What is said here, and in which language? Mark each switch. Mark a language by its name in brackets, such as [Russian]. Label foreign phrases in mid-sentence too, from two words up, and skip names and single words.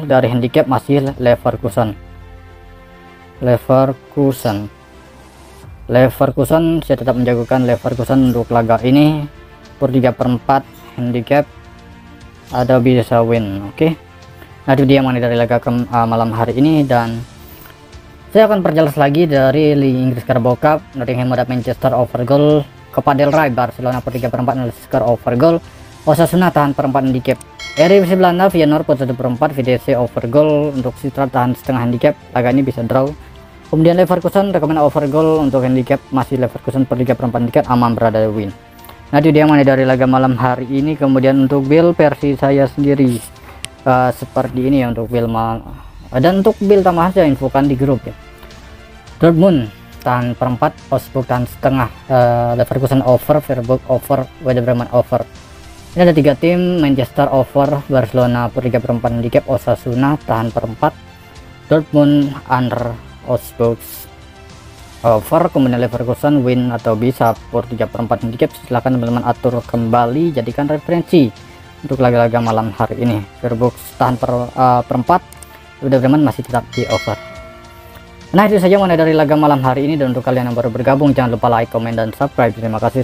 [Indonesian] Dari handicap masih Leverkusen. Saya tetap menjagokan Leverkusen untuk laga ini per 3/4 handicap ada bisa win. Oke, nah itu dia mana dari laga malam hari ini, dan saya akan perjelas lagi dari Liga Inggris Carabao Cup. Nottingham menghadapi Manchester [English] over goal, [Indonesian] Copa del Rey Barcelona per 3/4 skor [English] over goal, [Indonesian] Osasuna tahan per 4 handicap. Eredivisie Belanda Feyenoord per 1/4 VTC [English] over goal, [Indonesian] untuk Sittard tahan setengah handicap, laga ini bisa draw. Kemudian Leverkusen rekomen [English] over goal, [Indonesian] untuk handicap masih Leverkusen per 3/4 handicap, aman berada di win. Nah itu dia mana dari laga malam hari ini. Kemudian untuk build versi saya sendiri seperti ini ya untuk build, dan untuk build tambahan saya infokan di grup ya. Dortmund tahan per 4, Augsburg tahan setengah, Leverkusen over, Freiburg over, Werder Bremen over. Ini ada 3 tim, Manchester over, Barcelona per 3/4 handicap, Osasuna tahan per 4, Dortmund under, Augsburg over, kemudian Leverkusen win atau bisa per 3/4 handicap. Silahkan teman-teman atur kembali, jadikan referensi untuk laga-laga malam hari ini. Freiburg tahan per 4, Werder Bremen masih tetap di over. Nah itu saja mengenai dari laga malam hari ini, dan untuk kalian yang baru bergabung jangan lupa like, komen, dan subscribe.